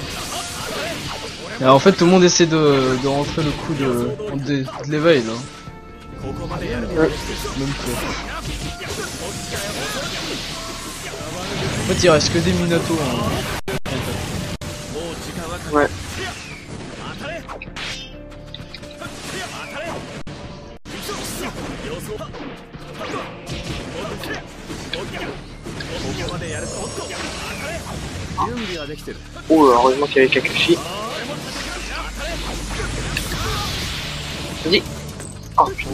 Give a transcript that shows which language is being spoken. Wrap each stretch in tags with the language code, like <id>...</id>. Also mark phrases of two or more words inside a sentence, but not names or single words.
<fr>Et en fait tout le monde essaie de rentrer le coup de l'éveil là.</fr> <ja>ここまでやるとはね。</ja> <fr>Même toi. En fait il reste que des Minato hein.</fr> <ja>もう時間はかかる。</ja> <fr>Ouais.</fr> <ja>当たれ。当たれ。予想。ここまでやると。おっと。当たれ。準備はできてる。</ja> <fr>Oh, heureusement qu'il y avait Kakashi. Vas-y. Oh putain.</fr>